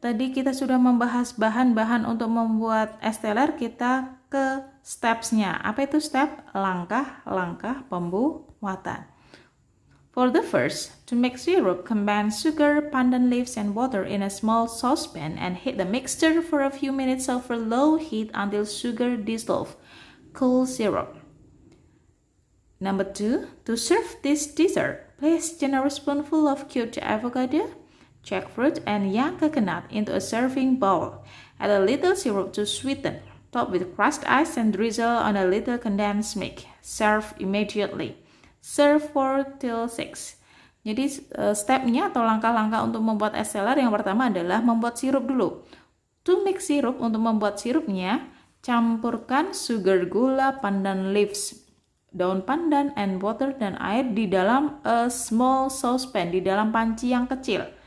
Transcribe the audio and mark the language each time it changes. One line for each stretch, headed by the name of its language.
Indonesian: Tadi kita sudah membahas bahan-bahan untuk membuat es teler, kita ke steps-nya. Apa itu step? Langkah-langkah pembuatan.
English: For the first, to make syrup, combine sugar, pandan leaves, and water in a small saucepan and heat the mixture for a few minutes over low heat until sugar dissolves. Cool syrup. Number 2, to serve this dessert, place generous spoonful of cubed avocado, jackfruit, and young coconut into a serving bowl. Add a little syrup to sweeten. Top with crushed ice and drizzle on a little condensed milk. Serve immediately. Serve 4 till 6.
Indonesian: Jadi stepnya atau langkah-langkah untuk membuat es teler yang pertama adalah membuat sirup dulu.
English: To make sirup,
Indonesian: untuk membuat sirupnya, campurkan
English: sugar,
Indonesian: gula,
English: pandan leaves,
Indonesian: daun pandan,
English: and water,
Indonesian: dan air di dalam
English: a small saucepan,
Indonesian: di dalam panci yang kecil.